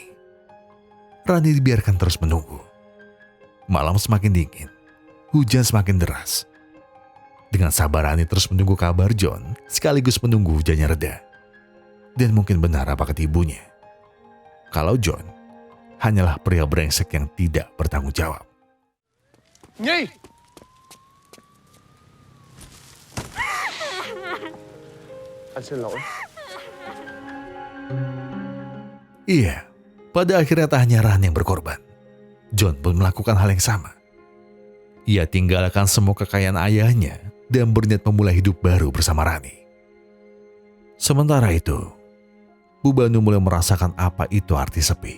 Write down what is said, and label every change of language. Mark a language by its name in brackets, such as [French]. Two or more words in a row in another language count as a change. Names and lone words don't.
[Indonesian] Rani dibiarkan terus menunggu. Malam semakin dingin, hujan semakin deras. Dengan sabar Rani terus menunggu kabar John, sekaligus menunggu hujannya reda. Dan mungkin benar apa kata ibunya. Kalau John hanyalah pria brengsek yang tidak bertanggung jawab. [Vietnamese] Nhi! Anh xin lỗi. [Indonesian] Iya, pada akhirnya tak hanya Rani yang berkorban. John pun melakukan hal yang sama. Ia tinggalkan semua kekayaan ayahnya dan berniat memulai hidup baru bersama Rani. Sementara itu, Bu Banu mulai merasakan apa itu arti sepi.